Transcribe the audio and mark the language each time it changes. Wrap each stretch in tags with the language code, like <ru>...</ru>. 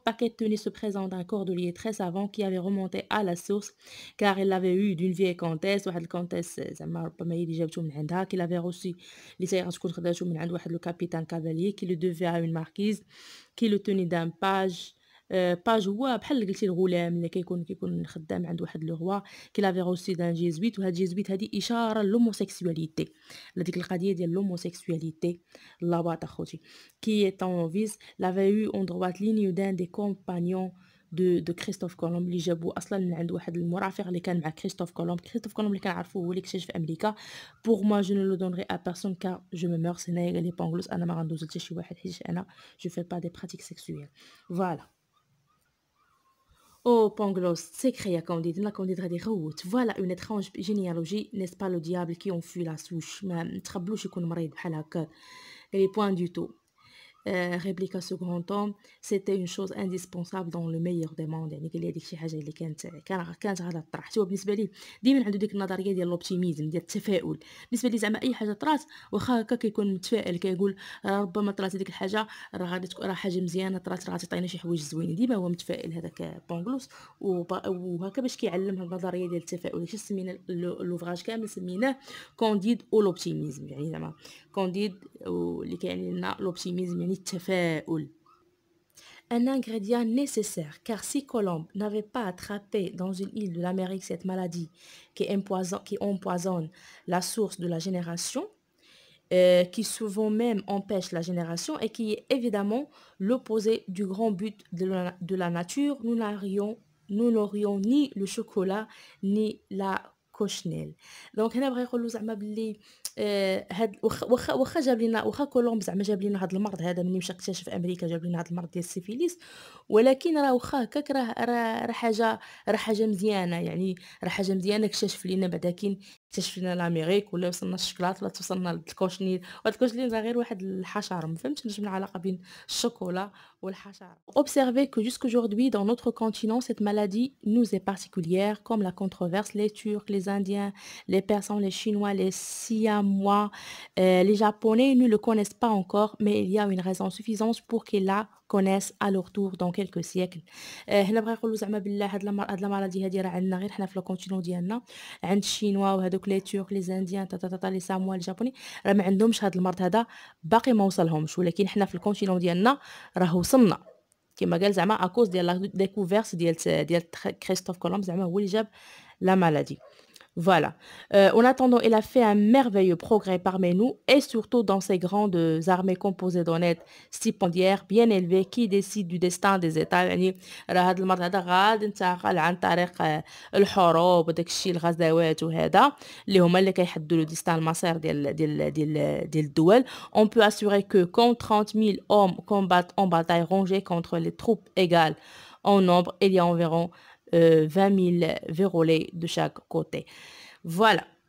<fr>Paquet tenait ce présent d'un cordelier très savant qui avait remonté à la source car il l'avait eu d'une vieille comtesse،</fr> <ar>واحد الكونتيس زعما ربما هي اللي جابته من عندها،</ar> <fr>qu'il avait reçu</fr> <ar>اللي حتى هي غتكون خداتو من عند واحد لو كابيتان كافاليي</ar> <fr>qui le devait à une marquise qui le tenait d'un page.</fr> <ar>باج هو بحال قلتي الغلام اللي كيكون خدام عند واحد</ar> <fr>لو روا كي لافي روسي دان جيزويت.</fr> <ar>وهاد جيزويت هادي اشاره لوموسيكسواليتي، لديك القضيه ديال لوموسيكسواليتي اللاباط اخوتي.</ar> <fr>كي ايتون فيز لافي يو اون droite ligne d'un des compagnons de</fr> <ar>كريستوف كولومب اللي جابو اصلا من عند واحد المرافق اللي كان مع كريستوف كولومب. كريستوف كولومب اللي كنعرفوه هو اللي اكتشف امريكا.</ar> <fr>بوغ موا جو نو لو دونغري ا بيرسون كار جو مو مورس.</fr> <ar>هنايا قال لي بونغلوس انا ما غندوز حتى شي واحد حيت انا</ar> <fr>جو في با دي براتيك سيكسويل. فوالا. Oh, Pangloss, s'écria Candide.</fr> <ar>La Candide غادي يغوت.</ar> <fr>Voilà une étrange généalogie, n'est-ce pas le diable qui en fut la souche.</fr> <ar>ما نتخبلوش يكون مريض بحال هكا. قال لي</ar> <fr>point du tout. répliqua ce grand homme, c'était une chose indispensable dans le meilleur des mondes.</fr> <ar>يعني قال لي هذيك شي حاجه اللي كانت غادا تطرح. هو بالنسبه ليه ديما عنده ديك النظريه ديال لوبتيميزم، ديال التفاؤل. بالنسبه ليه زعما اي حاجه طرات واخا هكا كيكون متفائل، كيقول ربما طرات هذيك الحاجه راه غادي تكون راه حاجه مزيانه طرات، راه غتعطينا شي حوايج زوينين. ديما هو متفائل هذاك بونغلوس. وهكا باش كيعلم هاد النظريه ديال التفاؤل. هادشي سمينا لوفراج كامل سميناه كونديد او لوبتيميزم. يعني زعما كونديد اللي كيعني لنا لوبتيميزم يعني التفاؤل.</ar> <fr>Un ingrédient nécessaire, car si Colomb n'avait pas attrapé dans une île de l'Amérique cette maladie qui empoisonne la source de la génération, qui souvent même empêche la génération et qui est évidemment l'opposé du grand but de la nature, nous n'aurions ni le chocolat ni la cochenelle.</fr> <ar>Donc هنا بغا يقول له زعما باللي هاد واخا جاب لنا، واخا كولومب زعما جاب لنا هاد المرض هذا مني مشى اكتشف امريكا، جاب لنا هاد المرض ديال السيفيليس، ولكن راه واخا هكاك راه حاجه مزيانه. يعني راه حاجه مزيانه اكتشف لينا بعدا كي اكتشف لنا لامريك ولا وصلنا الشكلاط ولا توصلنا للكوشنيل. وهاد الكوشنيل راه غير واحد الحشره، ما فهمتش شنو العلاقه بين الشوكولا والحشره.</ar> <fr>Observez que jusqu'aujourd'hui dans notre continent cette maladie nous est particulière, comme la controverse les Turcs, les Indiens, les Persans, les Chinois, les Siamois, les Japonais ne le connaissent pas encore, mais il y a une raison suffisante pour qu'ils la connaissent à leur tour dans quelques siècles.</fr> <ar>هنا بغا يقولوا زعما بالله هاد المرض هادي راه عندنا غير حنا في الكونتينون ديالنا، عند الشينوا وهذوك لي تورك لي زانديان لي ساموا لي جابوني راه ما عندهمش هاد المرض هذا، باقي ما وصلهمش. ولكن حنا في الكونتينون ديالنا راه وصلنا، كما قال زعما اكوز ديال لا ديكوفيرس ديال كريستوف كولومب، زعما هو اللي جاب لا مالادي.</ar> <fr>Voilà. En attendant, il a fait un merveilleux progrès parmi nous et surtout dans ces grandes armées composées d'honnêtes stipendiaires bien élevés qui décident du destin des États.</fr> <ar>يعني راه هذا المرض هذا غادي ينتقل عن طريق الحروب وداك الشيء الغزوات وهذا اللي هما اللي كيحددوا لو ديستان المصير ديال الدول.</ar> <fr>On peut assurer que quand 30 000 hommes combattent en bataille rangée contre les troupes égales en nombre, il y a environ 20 000 vérolés de chaque côté. Voilà.</fr>